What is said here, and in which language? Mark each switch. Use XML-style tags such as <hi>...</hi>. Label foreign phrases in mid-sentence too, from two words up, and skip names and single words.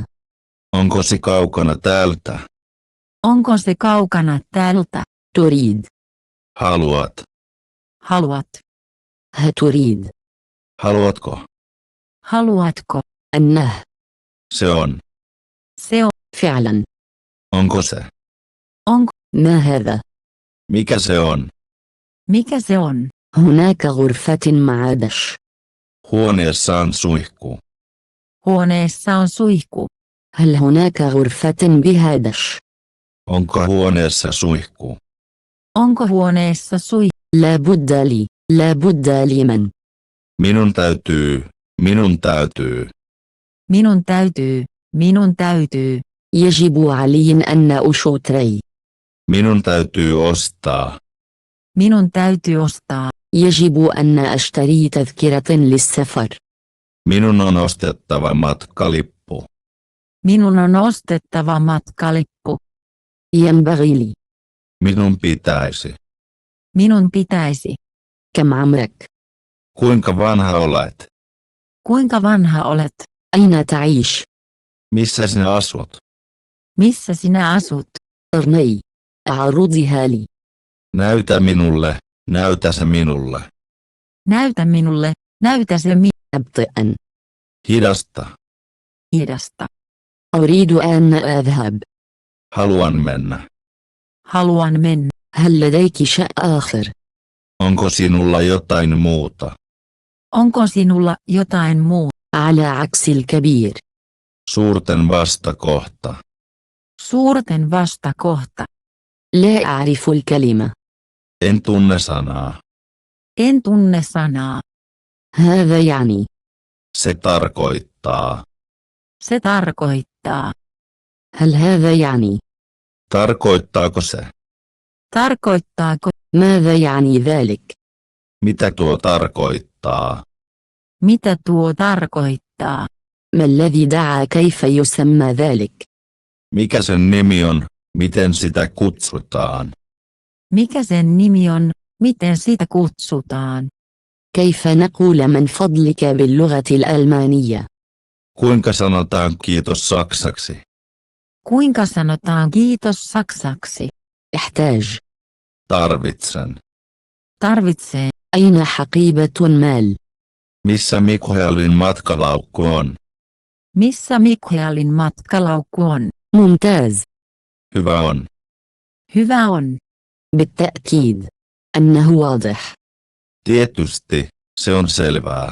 <fi>Onko se kaukana täältä? Onko se kaukana täältä?</fi> <ar>تريد.</ar> <fi>Haluat. Haluat.</fi> <ar>ها تريد.</ar> <fi>Haluatko? Haluatko?</fi> <ar>أنه</ar> <fi>Se on. Se on.</fi> <ar>فعلا.</ar> <fi>Onko se? Onko?</fi> <ar>ما هذا؟</ar> <fi>Mikä se on? Mikä se on?</fi> <ar>هناك غرفة مع دش.</ar> <fi>Huoneessa on suihku. Huoneessa on suihku.</fi> <ar>هل هناك غرفة بها دش؟</ar> <fi>Onko huoneessa suihku? Onko huoneessa suihku?</fi> <ar>لا بد لي. لا بد لمن.</ar> <fi>Minun täytyy. Minun täytyy. Minun täytyy. Minun täytyy.</fi> <ar>يجب علي أن أشتري.</ar> <fi>Minun täytyy ostaa. Minun täytyy ostaa.</fi> <ar>يجب أن أشتري تذكرة للسفر.</ar> <fi>Minun on ostettava matkalippu. Minun on ostettava matkalippu.</fi> <ar>ينبغي لي.</ar> <fi>Minun pitäisi. Minun pitäisi.</fi> <ar>كم عمرك؟</ar> <fi>Kuinka vanha olet? Kuinka vanha olet?</fi> <ar>أين تعيش؟</ar> <fi>Missä sinä asut? Missä sinä asut?</fi> <ar>أرني. أعرضها لي.</ar> <fi>Näytä minulle. Näytä se minulle. Näytä minulle. Näytä se</fi> <ar>أبطئا.</ar> <fi>Hidasta. hidasta.</fi> <ar>أريد أن أذهب.</ar> <fi>Haluan mennä. Haluan mennä.</fi> <ar>هل لديك شيء آخر؟</ar> <fi>Onko sinulla jotain muuta? Onko sinulla jotain muuta?</fi> <ar>على عكس الكبير.</ar> <fi>Suurten vastakohta. Suurten vastakohta.</fi> <ar>لا أعرف الكلمة.</ar> <fi>En tunne sanaa. En tunne sanaa.</fi> <ar>هذا يعني.</ar> <fi>Se tarkoittaa. Se tarkoittaa.</fi> <ar>هل هذا يعني؟</ar> <fi>Tarkoittaako se? Tarkoittaako?</fi> <ar>ماذا يعني ذلك؟</ar> <fi>Mitä tuo tarkoittaa? Mitä tuo tarkoittaa?</fi> <ar>ما الذي دعا كيف يسمى ذلك؟</ar> <fi>Mikä sen nimi on? Miten sitä kutsutaan? Mikä sen nimi on? Miten sitä kutsutaan?</fi> <ar>كيف نقول من فضلك باللغة الألمانية؟</ar> <fi>Kuinka sanotaan kiitos saksaksi? Kuinka sanotaan kiitos saksaksi?</fi> <ar>احتاج.</ar> <fi>Tarvitsen. Tarvitsee.</fi> <ar>أين حقيبة مال؟</ar> <fi>Missä Mikaelin matkalaukku on? Missä Mikaelin matkalaukku on?</fi> <ar>ممتاز.</ar> <fi>Hyvä on. Hyvä on.</fi> <ar>بالتأكيد. أنه واضح.</ar> <fi>Tietysti, se on selvää.</fi>